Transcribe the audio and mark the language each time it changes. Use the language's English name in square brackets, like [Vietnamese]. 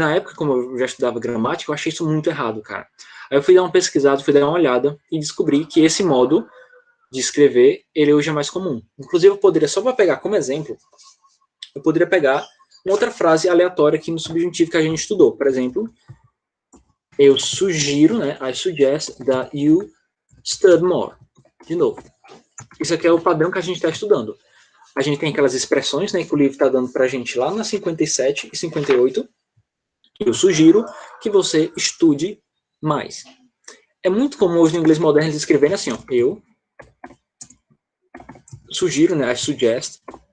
[Portuguese] E na época, como eu já estudava gramática, eu achei isso muito errado, cara. Aí eu fui dar uma pesquisada, fui dar uma olhada e descobri que esse modo de escrever, ele hoje é mais comum. Inclusive, eu poderia, só para pegar como exemplo, eu poderia pegar uma outra frase aleatória aqui no subjuntivo que a gente estudou. Por exemplo, eu sugiro, né? [English] I suggest that you study more. [Portuguese] De novo. Isso aqui é o padrão que a gente está estudando. A gente tem aquelas expressões, né, que o livro está dando para a gente lá na 57 e 58. Eu sugiro que você estude mais. É muito comum hoje no inglês moderno eles escreverem assim, ó. Eu sugiro, né? [English] I suggest.